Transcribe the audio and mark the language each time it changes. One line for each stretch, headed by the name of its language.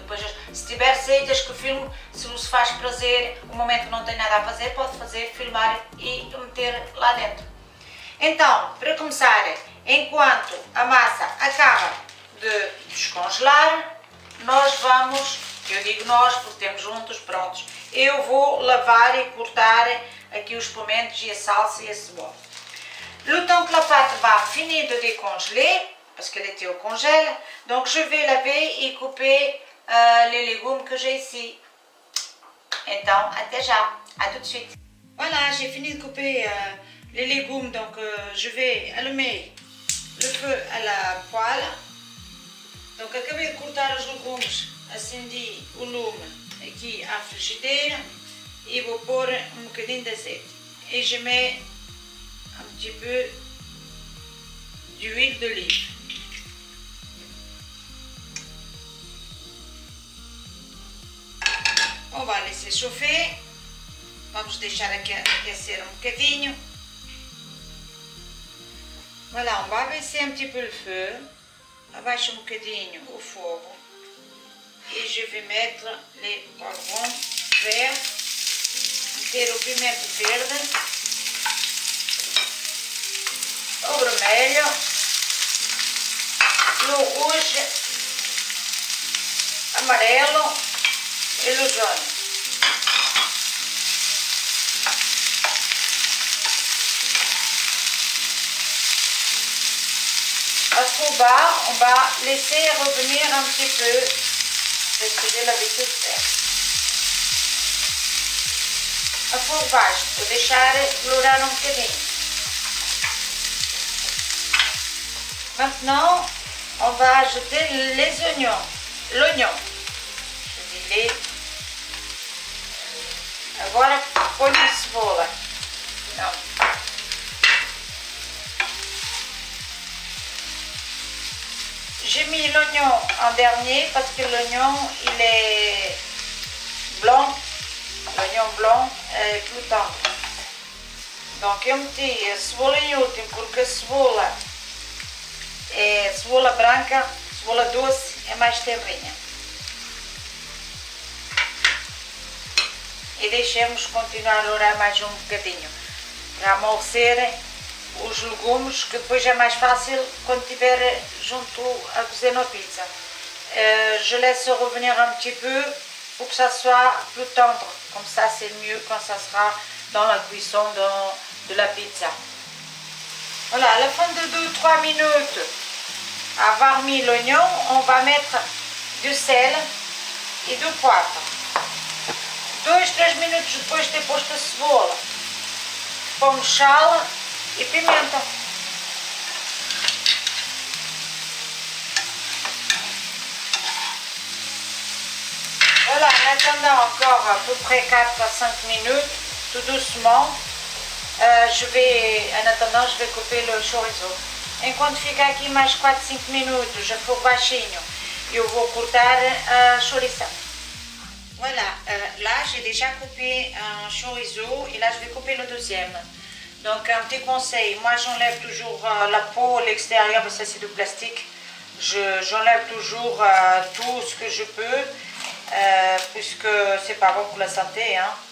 Portuguese: Depois, se tiver saídas que filme, se vos faz prazer, o momento que não tem nada a fazer, pode fazer, filmar e meter lá dentro. Então, para começar, enquanto a massa acaba de descongelar, nós vamos, eu digo nós porque temos juntos, prontos, eu vou lavar e cortar aqui os pimentos e a salsa e a cebola.
French: Le temps que la pâte va finir de décongeler, parce qu'elle était au congèle, donc je vais laver et couper les légumes que j'ai ici.
Portuguese: Então, até já,
French: à tout de suite. Voilà, j'ai fini de couper les légumes, donc je vais allumer le feu à la poêle.
Portuguese: Donc, acabei de cortar os legumes, acendi o lume aqui à frigideira e vou pôr bocadinho de azeite.
French: Et je mets un petit peu d'huile d'olive. On va laisser chauffer.
Portuguese: Vamos deixar aquecer bocadinho.
French: Voilà, on va baisser un petit peu le feu.
Portuguese: Abaixa bocadinho o fogo.
French: Et je vais mettre les poivrons verts.
Portuguese: Meter o pimento verde. O vermelho, o rouge, amarelo e o jaune.
French: À trop bas, on va laisser revenir un petit peu, c'est ce que j'ai l'habitude de faire.
Portuguese: A fogo baixo, vou deixar explorar um bocadinho.
French: Maintenant, on va ajouter les oignons, l'oignon. Je dis les.
Portuguese: Agora ponho a cebola. Não.
French: J'ai mis l'oignon en dernier parce que l'oignon il est blanc. L'oignon blanc est plus tendre.
Portuguese: Donc eu meti a cebola em último porque a cebola cebola branca, cebola doce é mais terrinha. E deixemos continuar a dourar mais um bocadinho. para amolcer os legumes, que depois é mais fácil quando estiver junto a cozer na pizza.
French: Je laisse revenir un petit peu pour que ça soit plus tendre, comme ça c'est mieux quand ça sera dans la cuisson de la pizza. Voilà, à la fin de 2-3 minutes, avoir mis l'oignon, on va mettre du sel e do poivre.
Portuguese: 2-3 minutos depois de ter posto a cebola, pomos sal e pimenta.
French: Voilà, en attendant encore à peu près 4 à 5 minutes, tout doucement, en attendant, je vais couper le chorizo.
Portuguese: Enquanto fica aqui mais 4 a 5 minutos, a fogo baixinho, eu vou cortar a chouriça.
French: Voilà, là j'ai déjà coupé un chorizo et là je vais couper le deuxième. Donc un petit conseil, moi j'enlève toujours la peau, l'extérieur, mais ça c'est du plastique. J'enlève toujours tout ce que je peux, puisque c'est pas bon pour la santé, hein.